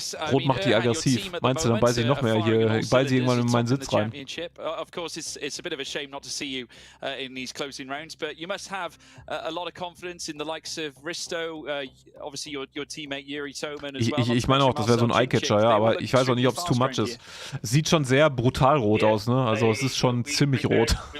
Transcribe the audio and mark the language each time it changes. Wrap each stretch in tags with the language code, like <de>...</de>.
<de>Rot macht die aggressiv. Meinst du, dann beiße ich noch mehr hier, beiße ich irgendwann in meinen Sitz rein.</de> <en>Of course, it's a bit of a shame not to see you in these closing rounds, but you must have a lot of confidence in the likes of Risto, obviously your teammate Yuri Toman as well.</en> <de>Ich meine auch, das wäre so ein Eyecatcher, ja, aber ich weiß auch nicht, ob es</de> <en>too much</en> <de>ist. Sieht schon sehr brutal rot aus, ne? Also es ist schon ziemlich rot.</de>